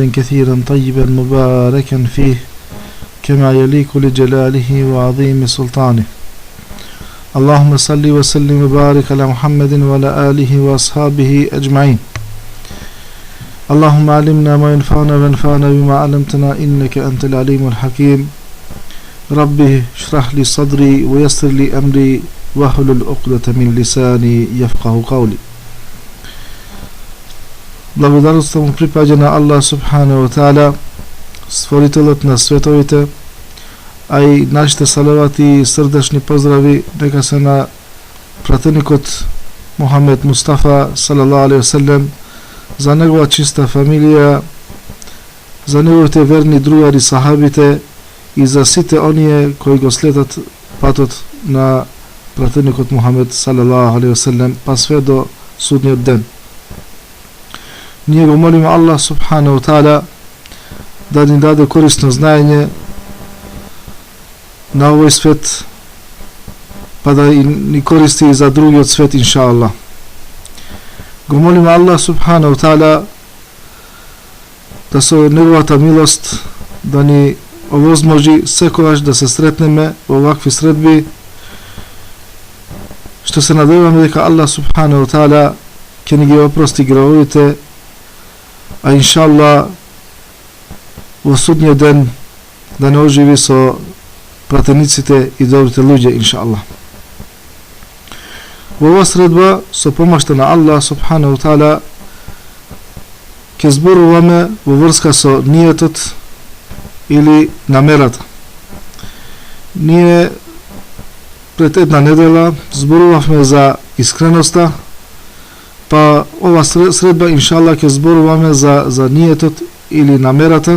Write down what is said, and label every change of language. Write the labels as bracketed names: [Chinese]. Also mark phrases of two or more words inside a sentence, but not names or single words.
[Arabic] كثيرا طيبا مباركا فيه كما يليق لجلاله وعظيم سلطانه اللهم صل وسلم وبارك على محمد وعلى آله وأصحابه أجمعين اللهم علمنا ما ينفعنا وانفعنا بما علمتنا إنك أنت العليم الحكيم ربي اشرح لي صدري ويسر لي أمري واحلل عقدة من لساني يفقه قولي. [Macedonian] Благодарността му припаѓа на [Arabic] الله سبحانه وتعالى, [Macedonian] створителот на световите, а и нашите салавати и срдечни поздрави нека се на пратеникот Мухамед Мустафа [Arabic] صلى الله عليه وسلم, [Macedonian] за негова чиста фамилија, за неговите верни другари сахабите и за сите оние кои го следат патот на пратеникот Мухамед [Arabic] صلى الله عليه وسلم [Macedonian] па све до судниот ден. Ние го молиме [Arabic] الله سبحانه وتعالى [Macedonian] да ни даде корисно знаење на овој свет, па да ни користи и за другиот свет, [Arabic] إن شاء الله. [Macedonian] Го молиме [Arabic] الله سبحانه وتعالى [Macedonian] да со неговата милост да ни овозможи секогаш да се сретнеме во овакви средби, што се надеваме дека [Arabic] الله سبحانه وتعالى [Macedonian] ќе ни ги опрости гревовите, а [Arabic] إن شاء الله [Macedonian] во судниот ден да не оживи со пратениците и добрите луѓе, [Arabic] إن شاء الله. [Macedonian] Во оваа средба со помошта на [Arabic] الله سبحانه وتعالى [Macedonian] ќе зборуваме во врска со ниетот или намерата. Ние пред една недела зборувавме за искреноста, па ова средба иншалла ќе зборуваме за ниетот или намерата.